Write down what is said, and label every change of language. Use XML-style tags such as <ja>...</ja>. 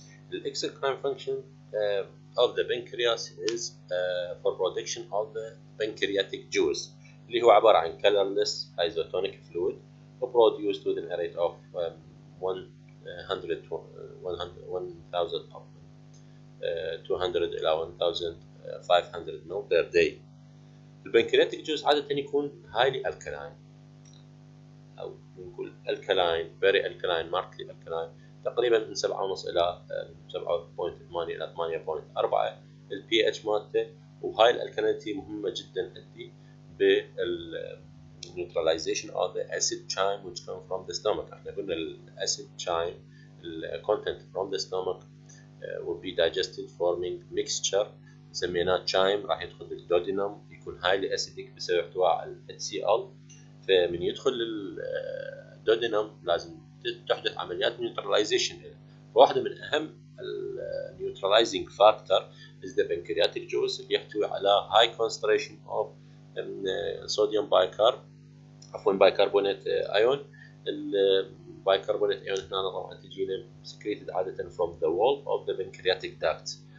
<en>The exocrine function of the pancreas is for production of the pancreatic juice</en> <ar>اللي هو عبارة عن</ar> <en>colorless isotonic fluid produced within a rate of 1200 إلى 1500 ml per day.</en> <ar>البنكرياتيك جوز عادة يكون</ar> <en>highly alkaline</en> <ar>أو نقول</ar> <en>alkaline, very alkaline, markedly alkaline،</en> <ar>تقريبا من 7.5 إلى 7.8 إلى 8.4 ال pH مالته. وهاي الالكالينيتي مهمة جدا عندي بال</ar> <en>neutralization of the acid chyme which come from the stomach.</en> <ar>احنا قلنا ال</ar> <en>acid chyme ال content from the stomach will be digested forming mixture سميناه chyme،</en> <ar>راح يدخل للدودينم يكون</ar> <en>highly acidic</en> <ar>بسبب احتواء على</ar> <en>HCl.</en> <ar>فمن يدخل للدودينم لازم تحدث عمليات neutralization. فواحدة من أهم</ar> <en>neutralizing factor is the pancreatic juice</en> <ar>اللي يحتوي على</ar> <en>high concentration of sodium bicarbonate ion.</en> <ar>البايكربونات ion هنا طبعا تجينا secreted عادة</ar> <en>from the wall of the pancreatic duct.</en>